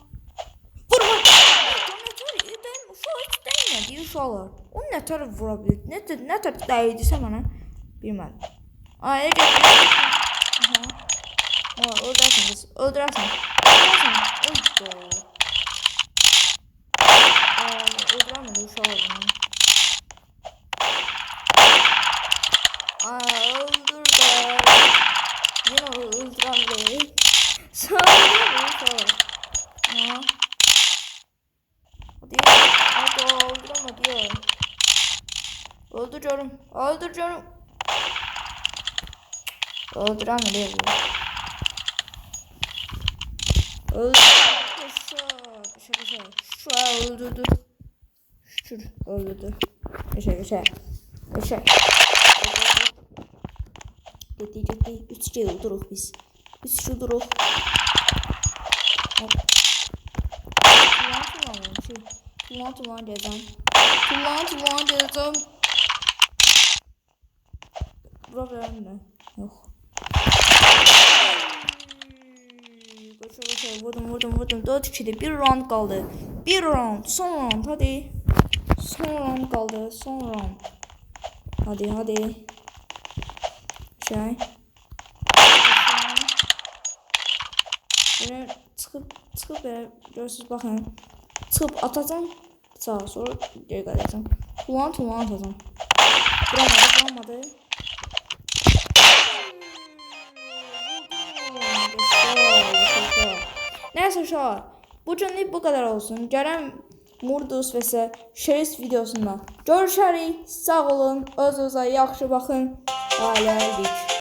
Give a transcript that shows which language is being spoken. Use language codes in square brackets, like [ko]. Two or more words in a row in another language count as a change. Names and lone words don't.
[az] Benim uşaq heç dəymədi uşaqlar. O nətər vura bilir? Nətər dəydisə mənə? Bilmədim. Ay, öldürərsən qız. Öldürərsən. Öldürəmədi uşaqlar bunu. Öldür de. [tr] Yine öldüremedim. Sağlıyorum sonra. Hadi öldüremedi ya. Öldür canım. Öldüremedi. Şu öldürdü. Şükür öldürdü. Geçer. [az] Getdi. 3 kill duruq biz. 3 kill duruq. Tuman gələcəm. Vura bilərəm mi? Yox. Qaça. Vurdum. 4-2'dir. 1 round qaldı. Son round. Hadi. Son round qaldı. Hadi. [tr] Böyle çıkıp böyle görürsünüz bakın. Çıkıp atacağım. Sağa sonra geri kalacağım. Tuman atacağım. Vuramadı. [az] Neyse uşaqlar. Bugünlük bu kadar olsun. Gələn Murdus və Şerif videosunda görüşərik. Sağ olun. Özünüzə yaxşı baxın. Hələlik.